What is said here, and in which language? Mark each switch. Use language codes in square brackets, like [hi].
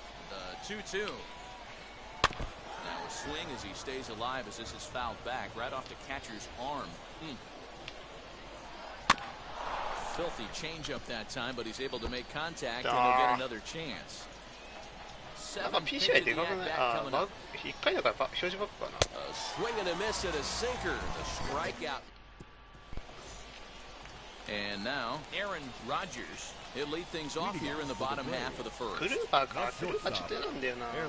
[en] The 2-2. Now a swing as he stays alive as this is fouled back right off the catcher's arm. Filthy changeup that time, but he's able to make contact and he'll get another chance. [ja] なんか PCI でかくない？あ、1回だから表示バックかな。 [en] A swing and a miss at a sinker. The strikeout. And now Aaron Rodgers. He'll lead things off here in the bottom half of the first. [ja] クルーバーか。クルーバーちょっと選んだよな。